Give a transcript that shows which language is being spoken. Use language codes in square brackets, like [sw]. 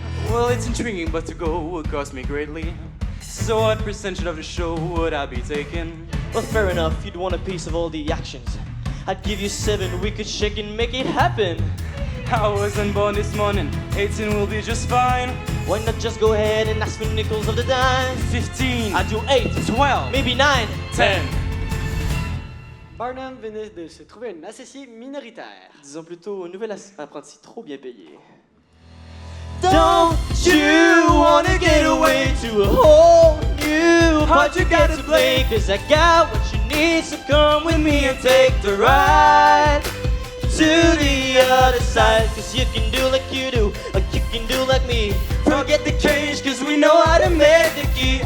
[en] Well, it's intriguing, but to go would cost me greatly. So what percentage of the show would I be taking? Well, fair enough, you'd want a piece of all the actions. I'd give you 7, we could shake and make it happen. I wasn't born this morning, 18 will be just fine. Why not just go ahead and ask for nickels of the dime? 15, I'd do 8, 12, maybe 9, 10. [fr] Barnum venait de se trouver un associé minoritaire. Disons plutôt un nouvel apprenti trop bien payé. [en] Don't you wanna get away to a whole new part you got to play? Cause I got what you need, so come with me and take the ride to the other side. Cause you can do like you do, like you can do like me. Forget the cage, cause we know how to make the key.